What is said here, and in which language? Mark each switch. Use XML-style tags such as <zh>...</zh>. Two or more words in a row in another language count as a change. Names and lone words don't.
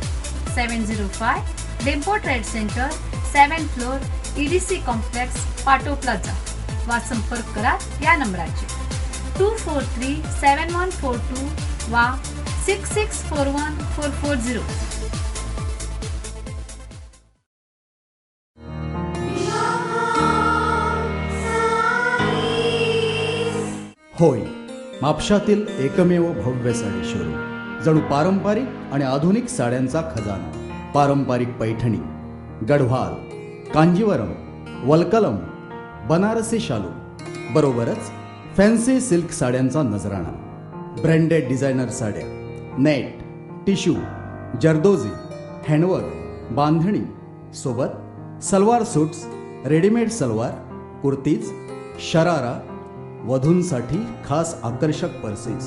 <kok>705 डेम्पो ट्रेड सेंटर,</kok> <en>7th floor,</en> <kok>EDC कॉम्प्लेक्स, पाटो प्लाझा वा संपर्क करात या नंबराचेर 243-7142 वा 6641-440.</kok> <mr>होय, म्हापशातील एकमेव भव्य साडी शोरूम. जणू पारंपरिक आणि आधुनिक साड्यांचा खजाना. पारंपरिक पैठणी, गढवाल, कांजीवरम, वलकलम, बनारसी शालू बरोबरच</mr> <en>fancy silk</en> <mr>साड्यांचा नजराणा.</mr> <en>branded designer</en> <mr>साड्या, नेट, टिश्यू, जरदोजी, हँडवर्क, बांधणी सोबत सलवार सूट्स, रेडीमेड सलवार, कुर्तीज, शरारा, वधूंसाठी खास आकर्षक पर्सेस.</mr>